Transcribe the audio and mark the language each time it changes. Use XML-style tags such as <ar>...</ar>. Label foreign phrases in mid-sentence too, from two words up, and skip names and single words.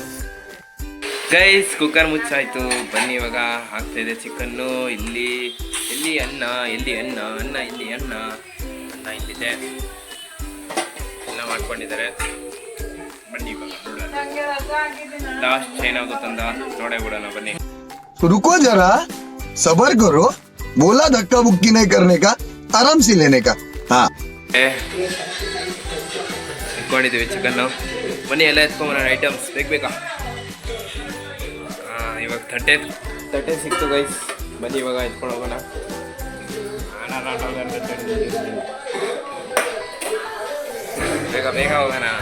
<kn>ಗೈಸ್ ಕುಕ್ಕರ್ ಮುಚ್ಚಾಯ್ತು. ಬನ್ನಿ ಇವಾಗ ಆಗ್ತಾಯಿದೆ ಚಿಕನ್ನು. ಇಲ್ಲಿ ಅನ್ನ ಇಲ್ಲಿ ಅನ್ನ ಇಲ್ಲಿದೆ, ಎಲ್ಲ ಮಾಡ್ಕೊಂಡಿದ್ದಾರೆ. ಬನ್ನಿ ಇವಾಗ ಲಾಸ್ಟ್ ಏನಾಗುತ್ತಂದ ನೋಡೇ ಬಿಡೋಣ ಬನ್ನಿ.</kn> <hi>रुको जरा सबर करो, बोला धक्का बुक्की नहीं करने का, आराम से लेने का. हाँ</hi> <kn>ಇಟ್ಕೊಂಡಿದ್ದೀವಿ ಚಿಕನ್ನು. ಬನ್ನಿ ಎಲ್ಲ ಎತ್ಕೊಂಬರೋಣ, ಐಟಮ್ಸ್ ಬೇಕಾ. ಇವಾಗ ತಟ್ಟೆ ಸಿಕ್ತು ಗೈಸ್. ಬನ್ನಿ ಇವಾಗ ಎತ್ಕೊಂಡು ಹೋಗೋಣ. ಬೇಗ ಹೋಗೋಣ.</kn>